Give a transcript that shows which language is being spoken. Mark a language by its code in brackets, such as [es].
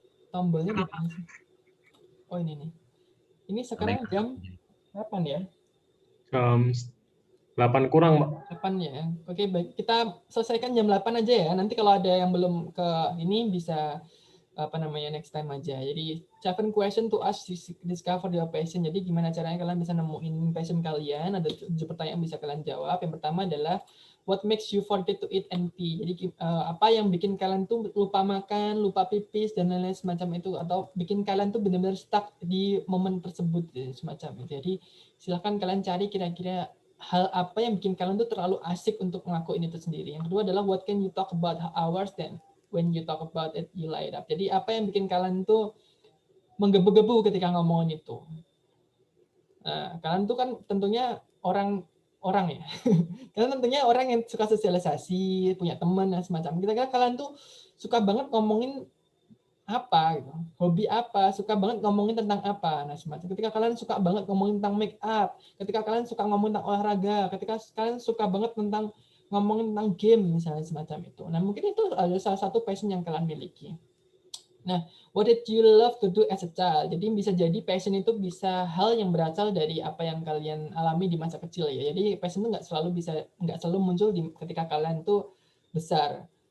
[id] Tombolnya di mana sih? Oh ini nih. Ini sekarang jam 8 ya? Jam 8 kurang, Pak. 8 ya. Oke, baik. Kita selesaikan jam 8 aja ya. Nanti kalau ada yang belum ke ini bisa next time aja. [en] Jadi 7 question to ask discover your passion. [id] Jadi gimana caranya kalian bisa nemuin passion kalian? Ada 7 pertanyaan yang bisa kalian jawab. Yang pertama adalah [en] what makes you forget to eat and pee? [id] Jadi apa yang bikin kalian tuh lupa makan, lupa pipis dan lain-lain semacam itu, atau bikin kalian tuh benar-benar stuck di momen tersebut semacam itu. Jadi silahkan kalian cari kira-kira hal apa yang bikin kalian tuh terlalu asik untuk ngelakuin itu sendiri. Yang kedua adalah [en] what can you talk about hours then when you talk about it you light up. [id] Jadi apa yang bikin kalian tuh menggebu-gebu ketika ngomongin itu. Nah, kalian tuh kan tentunya orang ya. Kalian tentunya orang yang suka sosialisasi, punya teman dan semacam. Kira-kira kalian tuh suka banget ngomongin apa gitu, hobi apa, suka banget ngomongin tentang apa. Nah, semacam ketika kalian suka banget ngomongin tentang make up, ketika kalian suka ngomongin tentang olahraga, ketika kalian suka banget tentang ngomongin tentang game misalnya semacam itu. Nah, mungkin itu adalah salah satu passion yang kalian miliki. [en] Nah, what did you love to do as a child? [id] Jadi bisa jadi passion itu bisa hal yang berasal dari apa yang kalian alami di masa kecil ya. Jadi passion itu nggak selalu muncul ketika kalian tuh besar.